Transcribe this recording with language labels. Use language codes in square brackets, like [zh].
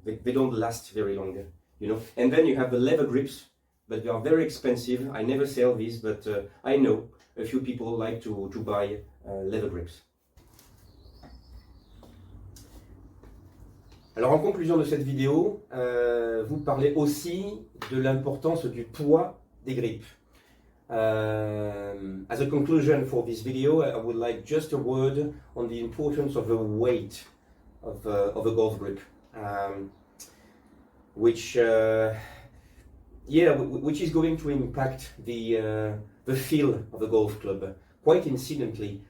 [en] They don't last very long, you know. And then you have the leather grips, but they are very expensive. I never sell these, but I know a few people like to buy leather grips. [fr] Alors en conclusion de cette vidéo, vous parlez aussi de l'importance du poids des grippes. [en] As a conclusion for this video, I would like just a word on the importance of the weight of a golf grip, which is going to impact the feel of a golf club quite incidentally.